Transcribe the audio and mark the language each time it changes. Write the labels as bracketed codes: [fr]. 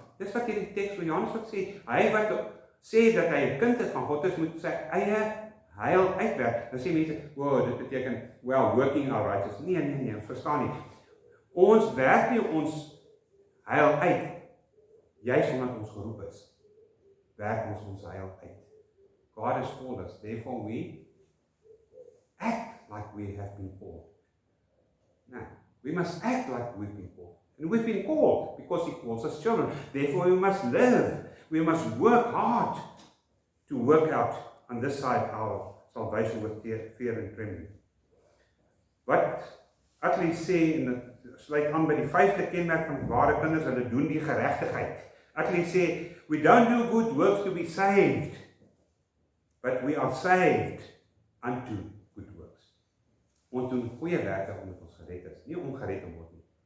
[af] Dis wat hierdie teks van Johannes wat sê, hy wat sê dat hy 'n kind is van God is, moet sy eie heil uitwerk. Dan sê mense, [en] wow, dit beteken, well, working our righteousness. [af] Nee, ons verstaan nie. Ons werk nie ons heil uit, juist omdat ons geroep is, werk ons heil uit. [en] God has called us, therefore we act like we have been called. No, we must act like we've been called. And we've been called because He calls us children. Therefore we must live, we must work hard to work out on this side our salvation with fear and trembling. [af] Wat Utley sê, en dit sluit aan by die 5de kenmerk van ware kinders, hulle doen die geregtigheid. Utley sê, [en] we don't do good works to be saved, but we are saved unto good works. [af] Ons doen goeie werke omdat ons gered is, nie om gered te word nie.